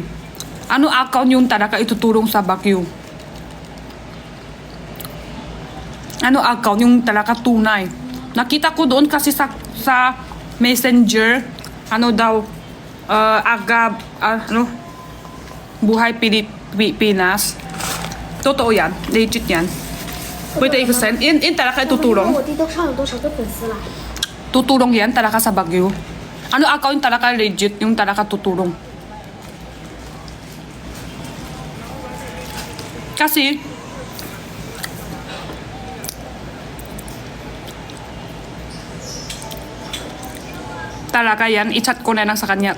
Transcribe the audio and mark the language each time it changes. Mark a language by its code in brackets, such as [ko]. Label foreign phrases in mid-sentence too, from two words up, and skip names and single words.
[tl] Ano account yung talaga itutulong sa Baguio? Ano account yung talaga tunay? Nakita ko doon kasi sa Messenger, Buhay Pilipinas. Totoo yan. Legit yan. Pwede i-send. In talaga itutulong. [zh] 我弟都上了多少个粉丝了？ [tl] Tutulong yan talaga sa Baguio. Ano account yung talaga legit, yung talaga tutulong. Kasi, talaga yan, i-chat ko na lang sa kanya.